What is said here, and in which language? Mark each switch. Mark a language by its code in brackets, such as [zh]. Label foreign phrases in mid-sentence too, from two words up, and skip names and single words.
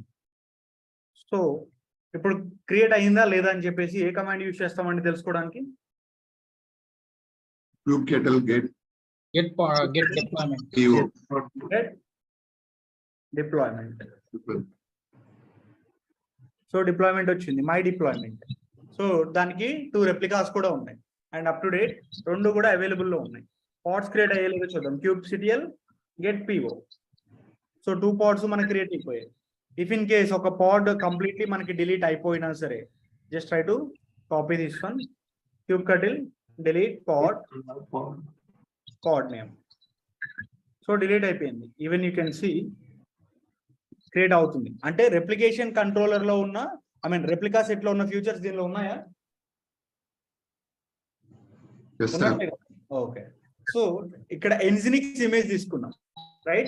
[te] సో ఇప్పుడు క్రియేట్ అయిందా లేదా అని చెప్పేసి ఏ [en] command use [te] చేస్తామండి తెలుసుకోవడానికి? [en] kubectl get deployment. PO. [te] డిప్లాయ్మెంట్. [en] so deployment [te] వచ్చింది, [en] my deployment. [te] సో దానికి 2 రెప్లికాస్ కూడా ఉన్నాయి [en] and up to date [te] 2 కూడా అవైలబుల్ లో ఉన్నాయి. [en] pods create [te] అయ్యేలాగా చూద్దాం. [en] kubectl get PO. [te] సో 2 పాడ్స్ మనకి క్రియేట్ అయిపోయాయి. [en] if in case [te] ఒక [en] pod completely [te] మనకి డిలీట్ అయిపోయినా సరే, [en] just try to copy this one, kubectl delete pod name. so delete [te] అయిపోయింది. [en] even you can see create [te] అవుతుంది. అంటే [en] replication controller [te] లో ఉన్న [en] replica set [te] లో ఉన్న ఫ్యూచర్స్ దీనిలో ఉన్నాయా? [en] Yes, sir. [te] ఓకే. సో ఇక్కడ ఎన్జినిక్స్ ఇమేజ్ తీసుకున్నాం, రైట్?